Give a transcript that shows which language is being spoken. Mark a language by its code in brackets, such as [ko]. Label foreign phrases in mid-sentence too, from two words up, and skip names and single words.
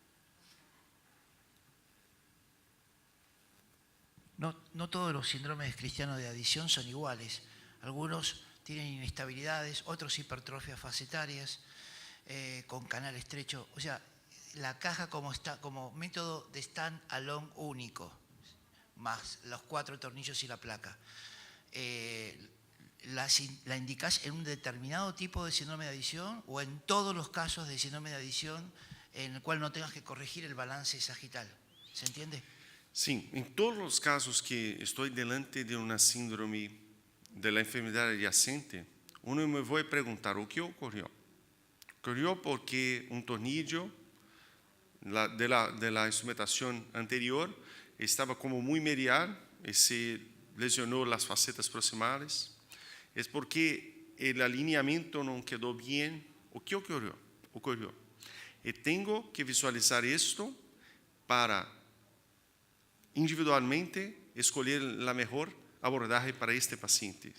[es] No todos los síndromes cristianos de adición son iguales. Algunos tienen inestabilidades, otros hipertrofias facetarias, con canal estrecho. O sea, la caja como método de stand-alone único. más los 4 tornillos y la placa. ¿La indicás en un determinado tipo de síndrome de adición o en todos los casos de síndrome de adición en el cual no tengas que corregir el balance sagital? ¿Se entiende? [pt] Sim, em todos os casos que estou delante de uma síndrome [es] de la enfermedade adyacente, [pt] uno me vai perguntar o que ocorreu. Ocorreu porque um tornillo [es] de la [pt] instrumentação anterior estava como muito medial e se lesionou as facetas proximais. É porque o alinhamento não quedou bem. O que ocorreu? E tenho que visualizar isto para individualmente escolher a melhor abordagem para este paciente.